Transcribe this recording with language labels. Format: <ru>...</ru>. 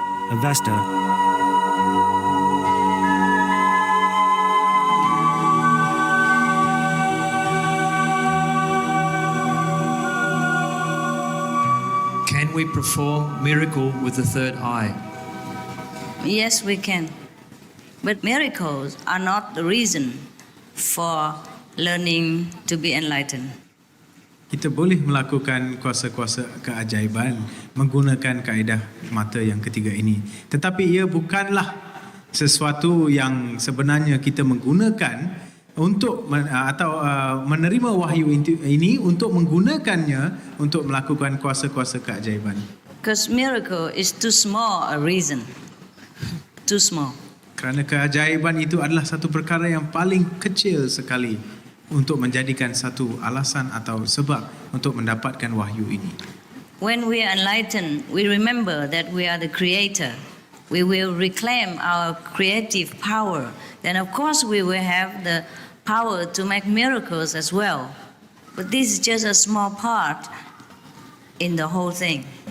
<en>Avesta. Can we perform miracle with the third eye? Yes, we can. But miracles are not the reason for learning to be enlightened.</en> <ms>Kita boleh melakukan kuasa-kuasa keajaiban menggunakan kaedah mata yang ketiga ini. Tetapi ia bukanlah sesuatu yang sebenarnya kita menggunakan untuk menerima wahyu ini untuk menggunakannya untuk melakukan kuasa-kuasa keajaiban.</ms> <en>Because miracle is too small a reason. Too small.</en> <ms>Kerana keajaiban itu adalah satu perkara yang paling kecil sekali untuk menjadikan satu alasan atau sebab untuk mendapatkan wahyu ini.</ms> <en>When we are enlightened, we remember that we are the creator. We will reclaim our creative power. Then of course we will have the power to make miracles as well. But this is just a small part in the whole thing.</en>